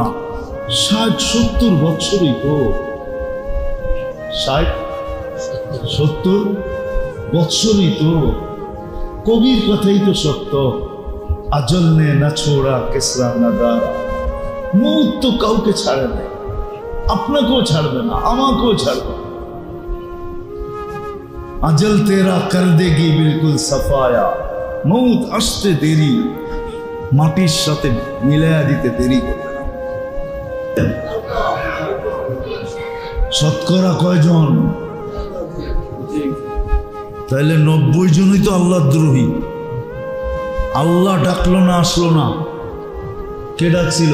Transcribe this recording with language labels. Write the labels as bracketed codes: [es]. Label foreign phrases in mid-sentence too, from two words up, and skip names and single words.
[bn] 60-70 বছরই তো, 60-70 বছরই তো। কবির কথাই তো সত্য, [ur] اجل نے نہ چھوڑا کسریٰ نہ دارا. [bn] মৌত তো কাউকে ছাড়ে না, আপনাকেও ছাড়বে না, আমাকেও ছাড়বে না। [ur] اجل تیرا کر دے گی بالکل صفایا، موت [bn] আসতে দেরি, মাটির সাথে মিলায়া দিতে দেরি করবে না। শতকরা কয়জন? তাহলে 90 জনই তো আল্লাহ দ্রোহী। আল্লাহ ডাকলো না, আসলো না, কে ডাকছিল?